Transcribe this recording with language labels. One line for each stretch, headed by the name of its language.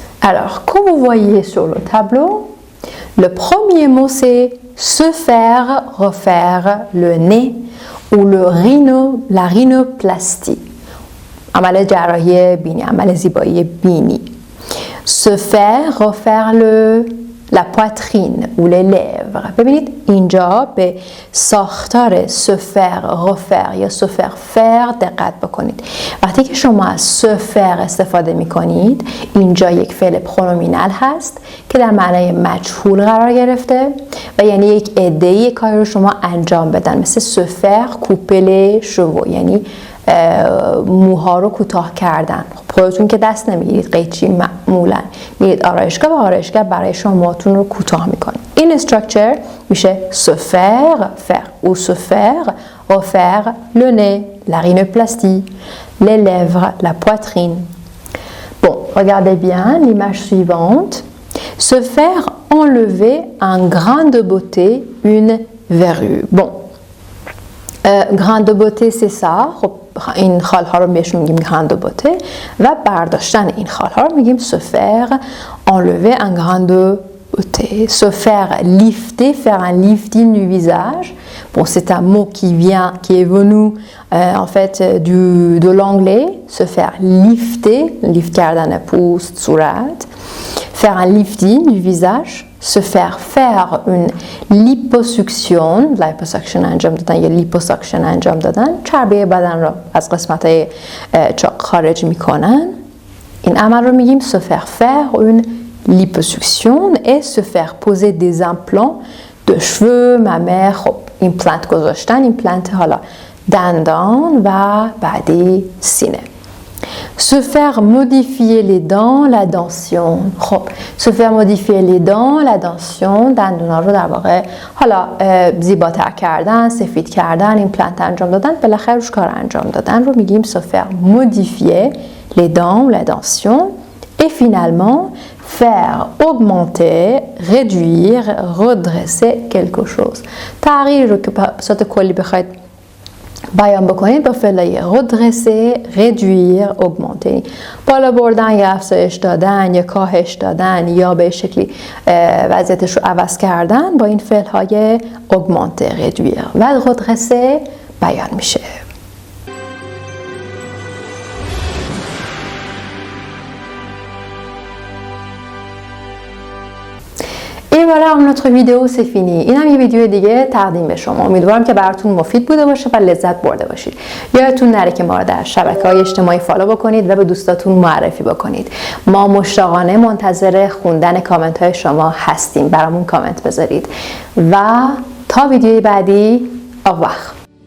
French: Alors, comme vous voyez sur le tableau, le premier mot c'est se faire refaire le nez ou la rhinoplastie.
Persian: عمل جراحی بینی، عمل زیبایی بینی.
French: Se faire refaire la poitrine ou les lèvres.
Persian: ببینید اینجا به ساختار
French: se faire refaire
Persian: یا
French: se faire faire
Persian: دقت بکنید. وقتی که شما از se faire استفاده می کنید، اینجا یک فعل پرونومینال هست که در معنای مجهول قرار گرفته و یعنی یک عده‌ای کاری رو شما انجام بدن، مثل
French: se faire couper les cheveux،
Persian: یعنی موها رو کوتاه کردن. خودتون که دست نمیگیرید، قیچی معمولا میرید آرایشگاه و آرایشگاه برای شما موهاتون رو کوتاه میکنه. این استراکچر میشه
French: se faire faire ou se faire refaire le nez, la rhinoplastie, les lèvres, la poitrine. Bon, regardez bien l'image suivante. Se faire enlever un grain de beauté, une verrue. Bon, grain de beauté c'est ça.
Persian: این خالها رو بهشون میگیم grain de beauté و برداشتن این خالها رو میگیم
French: se faire enlever un grain de beauté. Se faire lifter, faire un lifting du visage. Bon, c'est un mot qui est venu en fait de l'anglais. Se faire lifter,
Persian: lift کردن پوست، صورت.
French: Faire un lifting du visage. Se faire une liposuction
Persian: انجام دادن یا liposuction انجام دادن، چربی بدن را از قسمت‌های چاق خارج میکنن. این عمل رو میگیم
French: se faire une liposuction et se faire poser des implants de cheveux mammaires.
Persian: خب ایمپلنت گذاشتن، ایمپلنت حالا دندان و بعدی سینه.
French: Se faire modifier les dents, la dentition.
Persian: خب
French: se faire modifier les dents, la dentition،
Persian: دندونا رو در واقع حالا زیباتر کردن، سفید کردن، ایمپلنت انجام دادن، بالاخره روش کار انجام دادن رو میگیم
French: se faire modifier les dents, la dentition. Et finalement, faire augmenter, réduire, redresser quelque chose.
Persian: تغییر رو که به صورت کلی بخواید بیان بکنید با فعلای redresser, réduire, augmenter. بالا بردن یا افزایش دادن یا کاهش دادن یا به شکلی وضعیتش رو عوض کردن با این فعلهای augmenter, réduire و redresser بیان میشه.
French: Et voilà, notre vidéo c'est fini.
Persian: اینم یه ویدیو دیگه تقدیم به شما. امیدوارم که براتون مفید بوده باشه و لذت برده باشید. یادتون نره که ما رو در شبکه‌های اجتماعی فالو بکنید و به دوستاتون معرفی بکنید. ما مشتاقانه منتظر خوندن کامنت‌های شما هستیم. برامون کامنت بذارید. و تا ویدیوی بعدی،
French: au revoir.